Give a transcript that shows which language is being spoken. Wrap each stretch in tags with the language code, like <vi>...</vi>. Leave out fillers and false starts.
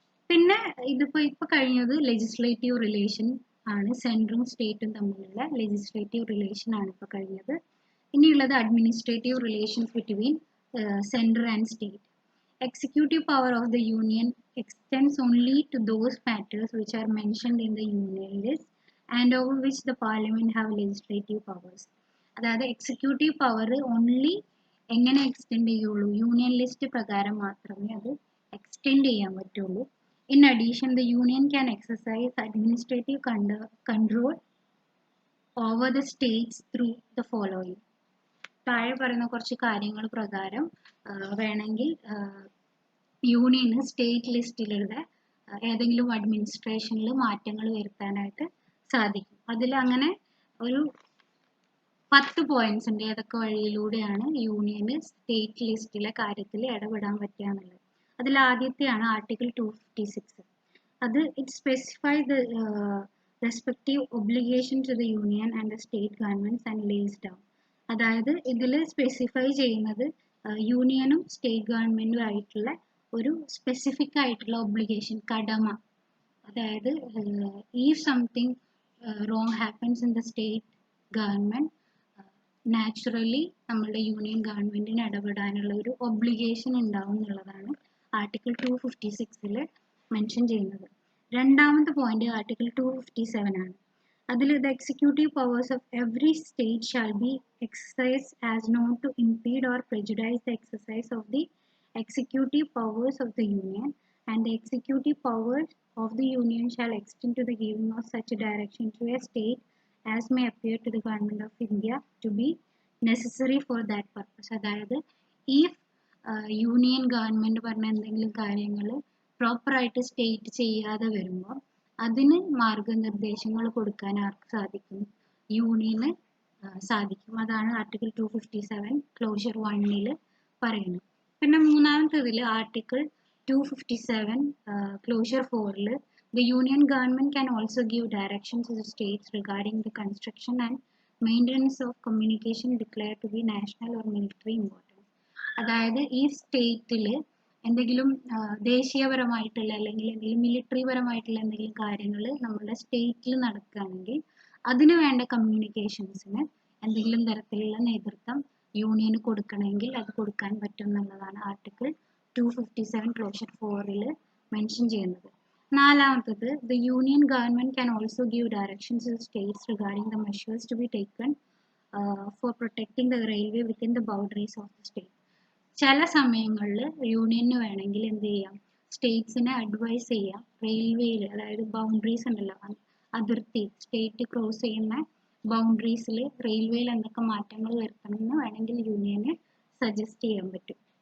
<ml>പിന്നെ ഇപ്പൊ കഴിഞ്ഞത് ലെജിസ്ലേറ്റീവ് റിലേഷൻ ആണ്. സെൻട്രും സ്റ്റേറ്റും തമ്മിലുള്ള ലെജിസ്ലേറ്റീവ് റിലേഷൻ ആണ് ഇപ്പൊ കഴിഞ്ഞത്. ഇനിയുള്ളത് administrative relations between central and state.</ml> <en>Executive power of the union extends only to those matters which are mentioned in the union list and over which the parliament have legislative powers.</en> <ml>അതായത് executive power only എങ്ങനെ extend ചെയ്യുള്ളൂ, union list പ്രകാരം മാത്രമേ അത് extend ചെയ്യാൻ പറ്റുള്ളൂ.</ml> <en>In addition, the union can exercise administrative control over the states through the following.</en> <ml>താഴെ പറയുന്ന കുറച്ച് കാര്യങ്ങൾ പ്രകാരം വേണമെങ്കിൽ യൂണിയന് സ്റ്റേറ്റ് ലിസ്റ്റിലുള്ള ഏതെങ്കിലും അഡ്മിനിസ്ട്രേഷനിൽ മാറ്റങ്ങൾ വരുത്താനായിട്ട് സാധിക്കും. അതിൽ അങ്ങനെ ഒരു 10 പോയിന്റ്സ് ഉണ്ട്. ഏതൊക്കെ വഴിയിലൂടെയാണ് യൂണിയന് സ്റ്റേറ്റ് ലിസ്റ്റിലെ കാര്യത്തിൽ ഇടപെടാൻ പറ്റുക എന്നുള്ളത്. അതിൽ ആദ്യത്തെയാണ് ആർട്ടിക്കിൾ 256. അത്</ml> <en>It specify the respective obligation to the union and the state governments and lays down.</en> <ml>അതായത് ഇതിൽ സ്പെസിഫൈ ചെയ്യുന്നത് യൂണിയനും സ്റ്റേറ്റ് ഗവൺമെന്റും ആയിട്ടുള്ള ഒരു സ്പെസിഫിക് ആയിട്ടുള്ള ഒബ്ലിഗേഷൻ, കടമ. അതായത്</ml> <en>if something wrong happens in the state government,</en> <ml>naturally നമ്മളുടെ യൂണിയൻ ഗവൺമെന്റിന് ഇടപെടാനുള്ള ഒരു ഒബ്ലിഗേഷൻ ഉണ്ടാവും എന്നുള്ളതാണ് ആർട്ടിക്കിൾ 256 മെൻഷൻ ചെയ്യുന്നത്. രണ്ടാമത്തെ പോയിന്റ് ആർട്ടിക്കിൾ 257 ആണ്.</ml> <en>അതിൽ the executive powers of every state shall be exercised as not to impede or prejudice the exercise of the executive powers of the union, and the executive powers of the union shall extend to the giving of such direction to a state as may appear to the government of India to be necessary for that purpose.</en> <ml>അതായത് if union government പറഞ്ഞ എന്തെങ്കിലും കാര്യങ്ങൾ പ്രോപ്പറായിട്ട് state ചെയ്യാതെ വരുമ്പോൾ അതിന് മാർഗനിർദ്ദേശങ്ങൾ കൊടുക്കാൻ ആർക്ക് സാധിക്കും? യൂണിയന് സാധിക്കും. അതാണ് ആർട്ടിക്കിൾ 257 ക്ലോഷർ 1 പറയുന്നത്. പിന്നെ മൂന്നാമത്തേതിൽ</ml> <en>Article 257 clause 4 the union government can also give directions to the states regarding the construction and maintenance of communication declared to be national or military importance.</en> <ml>അതായത് ഈ സ്റ്റേറ്റിൽ എന്തെങ്കിലും ദേശീയപരമായിട്ടുള്ള അല്ലെങ്കിൽ എന്തെങ്കിലും മിലിറ്ററി പരമായിട്ടുള്ള എന്തെങ്കിലും കാര്യങ്ങൾ നമ്മുടെ സ്റ്റേറ്റിൽ നടക്കുകയാണെങ്കിൽ അതിന് വേണ്ട കമ്മ്യൂണിക്കേഷൻസിന് എന്തെങ്കിലും തരത്തിലുള്ള നേതൃത്വം യൂണിയന് കൊടുക്കണമെങ്കിൽ അത് കൊടുക്കാൻ പറ്റും എന്നുള്ളതാണ് ആർട്ടിക്കിൾ 257 ക്ലോഷർ 4 മെൻഷൻ ചെയ്യുന്നത്.</ml> <en>നാലാമത്തത് the union government can also give directions to the states regarding the measures to be taken for protecting the railway within the boundaries of the state.</en> <ml>ചില സമയങ്ങളിൽ യൂണിയന് വേണമെങ്കിൽ എന്ത് ചെയ്യാം, സ്റ്റേറ്റ്സിനെ അഡ്വൈസ് ചെയ്യാം. റെയിൽവേയിൽ അതായത് ബൗണ്ടറീസ് ഉണ്ടല്ലോ, അതിർത്തി സ്റ്റേറ്റ് ക്രോസ് ചെയ്യുന്ന ബൗണ്ടറീസിൽ റെയിൽവേയിൽ എന്തൊക്കെ മാറ്റങ്ങൾ വരുത്തണമെന്ന് വേണമെങ്കിൽ യൂണിയന് സജസ്റ്റ് ചെയ്യാൻ പറ്റും.</ml>